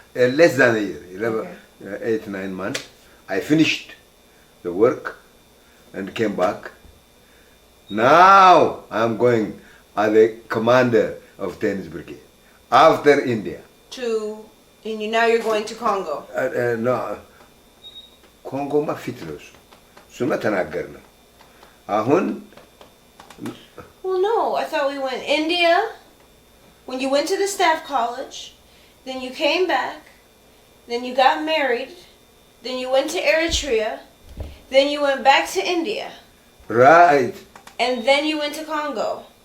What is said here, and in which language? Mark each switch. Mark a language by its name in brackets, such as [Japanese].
[English] Less than a year, 11, Okay. 8, 9 months. I finished the work and came back. Now I'm going as a commander of 10th Brigade after India. Now you're going to Congo. [Amharic] No, ኮንጎማ ፊት ነው እሱ እሱማ ተናገር ነው አሁን [English] Well, no, I thought we went India. When you went to the staff college, then you came back, then you got married, then you went to Eritrea, then you went back to India, right. and then you went to Congo.